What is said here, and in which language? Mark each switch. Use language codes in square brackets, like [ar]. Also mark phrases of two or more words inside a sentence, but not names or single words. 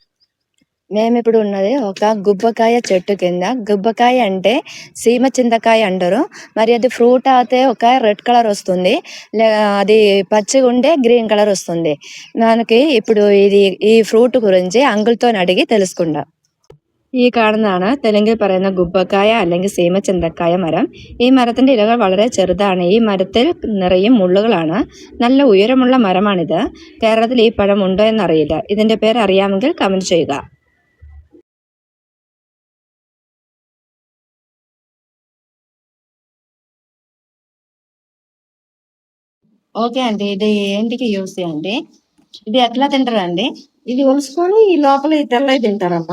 [te] మేము ఇప్పుడు ఉన్నది ఒక గుబ్బకాయ చెట్టు కింద. గుబ్బకాయ అంటే సీమ చింతకాయ అంటారు. మరి అది ఫ్రూట్ అయితే ఒక [en] red colour [te] వస్తుంది, అది పచ్చిగా ఉండే [en] green colour [te] వస్తుంది. మనకి ఇప్పుడు ఈ ఫ్రూట్ గురించి అంకుల్తో అడిగి తెలుసుకుందాం. [ml] ഈ കാണുന്നതാണ് തെലുങ്കിൽ പറയുന്ന ഗുബ്ബക്കായ അല്ലെങ്കിൽ സീമച്ചന്തക്കായ മരം. ഈ മരത്തിന്റെ ഇലകൾ വളരെ ചെറുതാണ്. ഈ മരത്തിൽ നിറയെ മുള്ളുകളാണ്. നല്ല ഉയരമുള്ള മരമാണിത്. കേരളത്തിൽ ഈ പഴം ഉണ്ടോ എന്നറിയില്ല. ഇതിന്റെ പേര് അറിയാമെങ്കിൽ കമന്റ് ചെയ്യുക. [te] ఓకే అండి, ఇది ఏంటికి యూస్ చేయండి? ఇది ఎట్లా తింటారండి? ఇది ఒలుసుకొని ఈ లోపల ఈ తెల్లవి తింటారమ్మా.